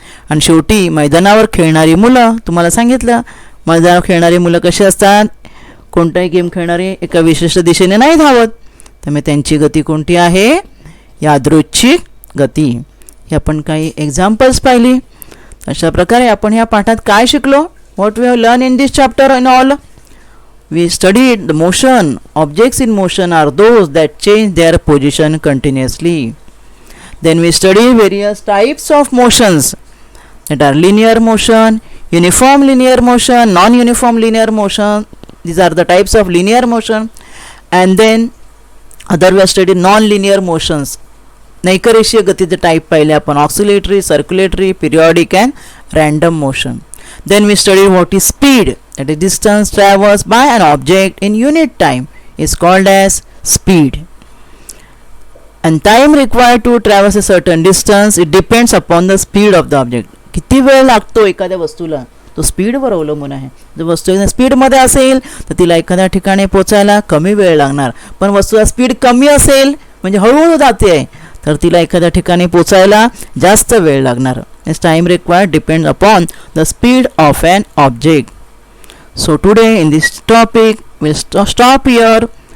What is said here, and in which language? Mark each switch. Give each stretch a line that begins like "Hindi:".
Marathi: आणि शेवटी मैदानावर खेळणारी मुलं, तुम्हाला सांगितलं मैदानावर खेळणारी मुलं कशी असतात, कोणताही गेम खेळणारे एका विशिष्ट दिशेने नाही धावत, त्यामुळे त्यांची गती कोणती आहे, यादृच्छिक गती. हे आपण काही एक्झाम्पल्स पाहिली. अशा प्रकारे आपण ह्या पाठात काय शिकलो,
English: What we have learn in this chapter in all. We studied the motion. Objects in motion are those that change their position continuously. Then we studied various types of motions that are linear motion, uniform linear motion, non-uniform linear motion. These are the types of linear motion. And then other we studied non-linear motions.
Marathi: नैकरेषीय गतीचे type पाहिले आपण, oscillatory, circulatory, periodic
English: and random motion. Then we studied what is speed, that is distance traversed by an object in unit time is called as speed. And time required to traverse a certain distance, it depends upon the speed of the object.
Marathi: किती वेळ लागतो एखाद्या वस्तूला तो स्पीडवर अवलंबून आहे. जर वस्तू स्पीडमध्ये असेल तर तिला एखाद्या ठिकाणी पोचायला कमी वेळ लागणार, पण वस्तूला स्पीड कमी असेल म्हणजे हळूहळू जाते तर तिला एखाद्या ठिकाणी पोचायला जास्त वेळ लागणार.
English: This time required depends upon the speed of an object. So today in this topic we'll stop here.